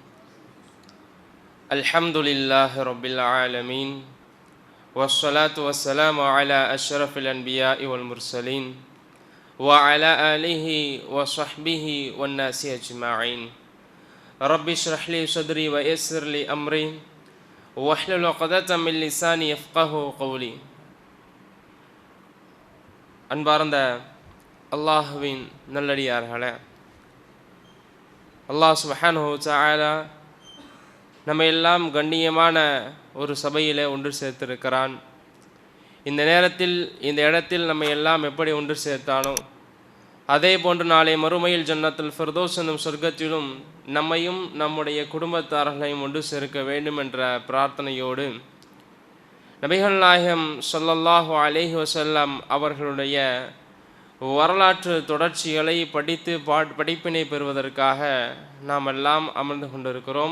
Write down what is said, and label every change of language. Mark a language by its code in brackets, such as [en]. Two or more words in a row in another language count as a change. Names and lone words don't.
[ar] الحمد لله رب العالمين والصلاة والسلام على أشرف الأنبياء والمرسلين وعلى آله وصحبه والناس أجمعين. رب اشرح لي صدري ويسر لي أمري واحلل عقدة من لساني يفقهوا قولي. [ta] அன்பார்ந்த அல்லாஹுவின் நல்லடியார்களே, அல்லாஹ் [ar] سبحانه وتعالى [ta] நம்ம எல்லாம் கண்ணியமான ஒரு சபையிலே ஒன்று சேர்த்திருக்கிறான். இந்த நேரத்தில் இந்த இடத்தில் நம்ம எல்லாம் எப்படி ஒன்று சேர்த்தானோ அதே போன்று நாளை மறுமையில் [ar] جنة الفردوس [ta] என்னும் சொர்க்கத்திலும் நம்மையும் நம்முடைய குடும்பத்தார்களையும் ஒன்று சேர்க்க வேண்டும் என்ற பிரார்த்தனையோடு நபிகள் நாயகம் [ar] صلى الله عليه وسلم [ta] அவர்களுடைய வரலாற்று தொடர்ச்சிகளை படிப்பினை பெறுவதற்காக நாம் எல்லாம் அமர்ந்து கொண்டிருக்கிறோம்.